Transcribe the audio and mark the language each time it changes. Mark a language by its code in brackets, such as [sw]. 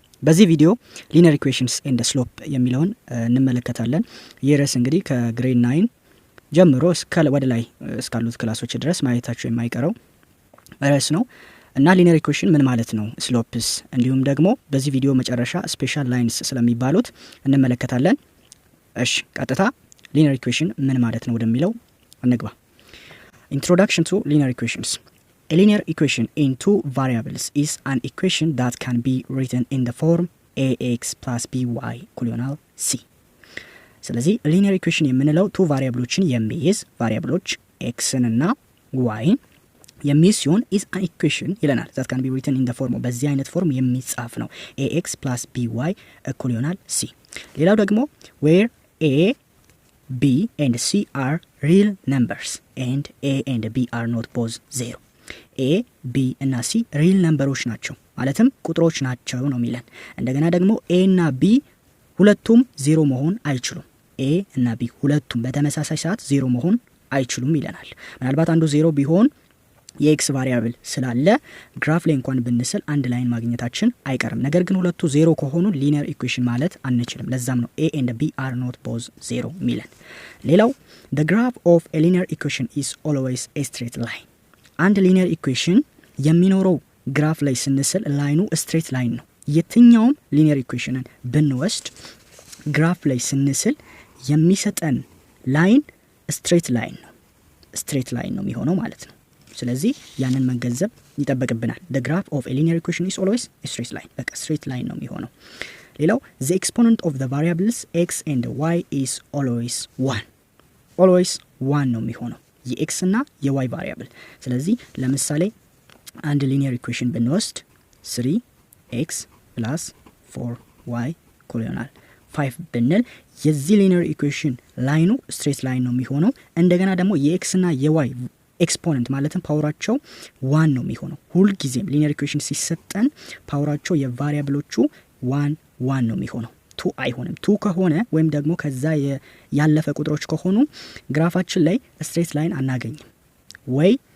[am] በዚህ ቪዲዮ ሊኒየር ኢኩዌሽንስ ኤንድ ስሎፕ የሚለውን እንመለከታለን። ይህ ርዕስ እንግዲህ ከግሬድ 9 ጀምሮ ወደ ላይ እስካሉት ክላሶች ድረስ ማየታችሁ የማይቀረው ርዕስ ነው እና ሊኒየር ኢኩዌሽን ምን ማለት ነው፣ ስሎፕስ፣ እንዲሁም ደግሞ በዚህ ቪዲዮ መጨረሻ ስፔሻል ላይንስ ስለሚባሉት እንመለከታለን። እሺ ቀጥታ ሊኒየር ኢኩዌሽን ምን ማለት ነው ወደሚለው እንግባ። [en] ኢንትሮዳክሽን ቱ ሊኒየር ኢኩዌሽንስ. A linear equation in two variables is an equation that can be written in the form ax plus by equal c. [am] ስለዚህ [en] linear equation የምንለው two variableዎችን የሚይዝ variableዎች xን እና yን [am] የሚይዝ ሲሆን [en] is an equation [am] ይለናል [en] that can be written in the form [am] በዚህ አይነት ፎርም የሚጻፍ ነው [en] ax plus by equal c. [am] ሌላው ደግሞ [en] where a b and c are real numbers and a and b are not both zero. [am] ኤ ቢ እና ሲ ሪል ነምበሮች ናቸው ማለትም ቁጥሮች ናቸው ነው የሚለን። እንደገና ደግሞ ኤ እና ቢ ሁለቱም ዜሮ መሆን አይችሉም። ኤ እና ቢ ሁለቱም በተመሳሳይ ሰዓት ዜሮ መሆን አይችሉም ይለናል። ምናልባት አንዱ ዜሮ ቢሆን የኤክስ ቫሪያብል ስላለ ግራፍ ላይ እንኳን ብንስል አንድ ላይን ማግኘታችን አይቀርም። ነገር ግን ሁለቱ ዜሮ ከሆኑ ሊኒየር ኢኩዌሽን ማለት አንችልም። ለዛም ነው ኤ and b are not both zero ሚለን። ሌላው [en] the graph of a linear equation is always a straight line. [am] አንድ ሊኒየር ኢኩዌሽን የሚኖረው ግራፍ ላይ ስንስል ላይኑ ስትሬት ላይን ነው። የትኛውም ሊኒየር ኢኩዌሽንን ብንወስድ ግራፍ ላይ ስንስል የሚሰጠን ላይን ስትሬት ላይን ነው። ስትሬት ላይን ነው የሚሆነው ማለት ነው። ስለዚህ ያንን መገንዘብ ይጠበቅብናል። [en] the graph of a linear equation is always a straight line. [am] በቃ [en] straight line [am] ነው የሚሆነው። ሌላው [en] the exponent of the variables x and y is always 1. [am] always 1 ነው የሚሆነው የኤክስ እና የዋይ ቫሪያብል። ስለዚህ ለምሳሌ አንድ ሊኒየር ኢኩዌሽን ብንወስድ 3x + 4y = 5 ብንል የዚህ ሊኒየር ኢኩዌሽን ላይኑ ስትሬት ላይን ነው የሚሆነው። እንደገና ደግሞ የኤክስ እና የዋይ ኤክስፖነንት ማለትም ፓወራቸው 1 ነው የሚሆነው። ሁሉ ጊዜም ሊኒየር ኢኩዌሽን ሲሰጠን ፓወራቸው የቫሪያብሎቹ 1 ነው የሚሆነው። 2 አይሆንም። 2 ከሆነ ወይም ደግሞ ከዛ ያለፈ ቁጥሮች ከሆኑ ግራፋችን ላይ ስትሬት ላይን አናገኝም። ወይ